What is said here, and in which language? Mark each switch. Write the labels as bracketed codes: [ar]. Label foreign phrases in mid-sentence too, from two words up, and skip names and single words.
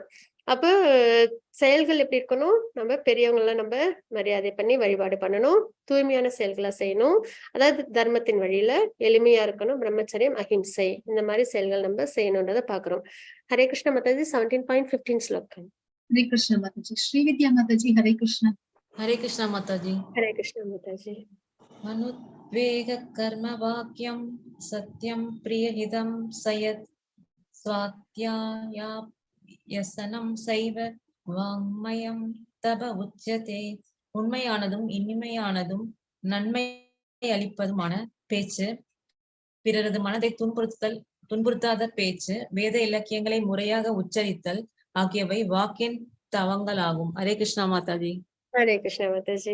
[ta] அப்போ செயல்கள் எப்படி இருக்கணும், நம்ம பெரியவங்கள நம்ம மரியாதை பண்ணி வழிபாடு பண்ணணும், தூய்மையான செயல்களா செய்யணும், அதாவது தர்மத்தின் வழியில எளிமையா இருக்கணும், பிரம்மச்சரியம், அஹிம்சை இந்த மாதிரி செயல்கள் நம்ம செய்யணும்ன்றத பாக்குறோம். ஹரே கிருஷ்ண மாதாஜி. 17.15 ஸ்லோகம். [hi] हरे कृष्ण माता जी। श्रीविद्या माता जी, हरे कृष्ण। हरे कृष्ण माता जी। हरे कृष्ण माताजी। [sa] अनुद्वेग कर्म वाक्यं सत्यं प्रियहितं सयत् स्वाध्यायाभ्यसनं सैव वाङ्मयं तब उच्यते. [ta] உண்மையானதும் இனிமையானதும் நன்மை அளிப்பதுமான பேச்சு, பிறரது மனதை துன்புறுத்தாத பேச்சு, வேத இலக்கியங்களை முறையாக உச்சரித்தல் ஆகியவை வாக்கின் தவங்களாகும். ஹரே கிருஷ்ணா மாதாஜி. ஹரே கிருஷ்ணா மாதாஜி.